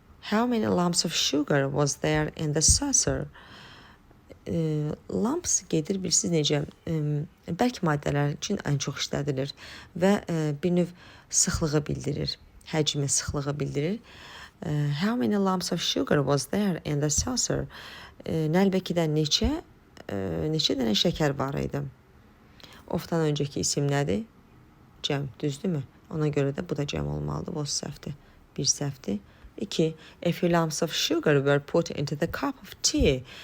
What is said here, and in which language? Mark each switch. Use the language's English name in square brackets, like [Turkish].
[English] How many lumps of sugar was there in the saucer? [Azerbaijani] Lumps gedir, bilirsiniz necə? Bərk maddələr üçün ən çox işlədilir və bir növ sıxlığı bildirir, həcmi sıxlığı bildirir. [English] How many lumps of sugar was there in the saucer? [Azerbaijani] Nəlbəkidə neçə dənə şəkər var idi? Ofdan öncəki isim nədir? Cəm, düzdürmü? Ona görə də bu da cəm olmalıdır. Bu səhvdir. 1 səhvdir. 2. [English] A few lumps of sugar were put into the cup of tea.